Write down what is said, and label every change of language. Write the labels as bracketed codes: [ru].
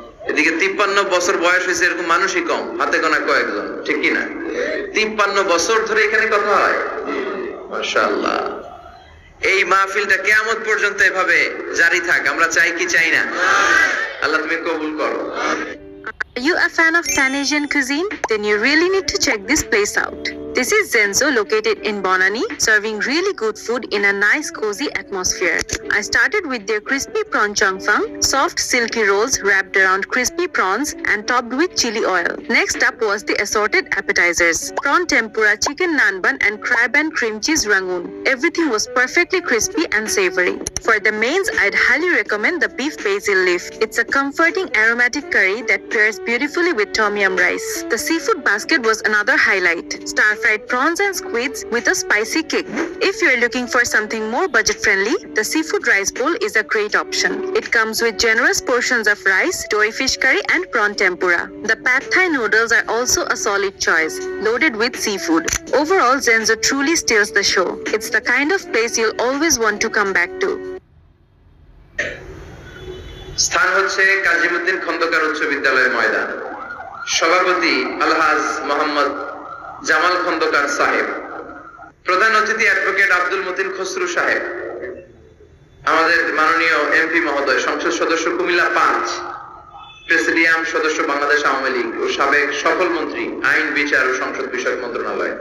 [bn] এদিকে 53 বছর বয়স হয়েছে এরকম মানুষই কম, হাতে গোনা কয়েকজন, ঠিক কি না? 53 বছর ধরে এখানে কথা হয়, মাশাআল্লাহ। এই মাহফিলটা কিয়ামত পর্যন্ত এভাবে জারি থাক, আমরা চাই কি চাই না? আল্লাহ তুমি কবুল করো। [en] Are you a fan of Pan Asian cuisine? Then you really need to check this place out. This is Zenzo, located in Bonani, serving really good food in a nice cozy atmosphere. I started with their crispy prawn chongfang, soft silky rolls wrapped around crispy prawns and topped with chili oil. Next up was the assorted appetizers, prawn tempura, chicken naan bun and crab and cream cheese rangoon. Everything was perfectly crispy and savory. For the mains, I'd highly recommend the beef basil leaf. It's a comforting aromatic curry that pairs beautifully with tom yum rice. The seafood basket was another highlight. Star-fried prawns and squids with a spicy kick. If you're looking for something more budget-friendly, the seafood rice bowl is a great option. It comes with generous portions of rice, doy fish curry and prawn tempura. The pad thai noodles are also a solid choice, loaded with seafood. Overall, Zenzo truly steals the show. It's the kind of place you'll always want to come back to. [bn] স্থান হচ্ছে কাজীমুদ্দিন খন্দকার উচ্চ বিদ্যালয়ের ময়দান। সভাপতি আলহাজ মোহাম্মদ জামাল খন্দকার সাহেব, প্রধান অতিথি advocate Abdul Matin Khasru সাহেব, আমাদের মাননীয় এমপি মহোদয়, সংসদ সদস্য কুমিল্লা 5, প্রেসিডিয়াম সদস্য বাংলাদেশ আওয়ামী লীগ ও সাবেক সফল মন্ত্রী আইন বিচার ও সংসদ বিষয়ক মন্ত্রণালয়।